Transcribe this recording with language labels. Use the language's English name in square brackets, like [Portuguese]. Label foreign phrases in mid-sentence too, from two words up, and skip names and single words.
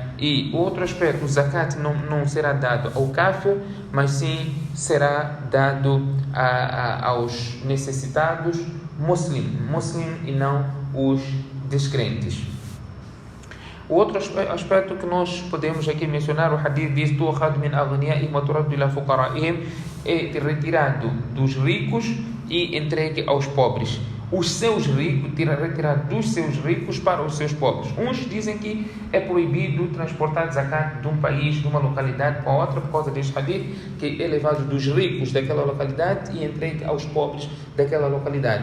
[Portuguese] E outro aspecto, o zakat não será dado ao kafir, mas sim será dado aos necessitados muslim e não os descrentes. O outro aspecto que nós podemos aqui mencionar, o hadith diz: [Arabic] تؤخذ من أغنيائهم وترد إلى فقرائهم, [Portuguese] é retirado dos ricos e entregue aos pobres. Os seus ricos, retirar dos seus ricos para os seus pobres. Uns dizem que é proibido transportar zakat de um país, de uma localidade para outra, por causa deste hadith, que é levado dos ricos daquela localidade e entregue aos pobres daquela localidade.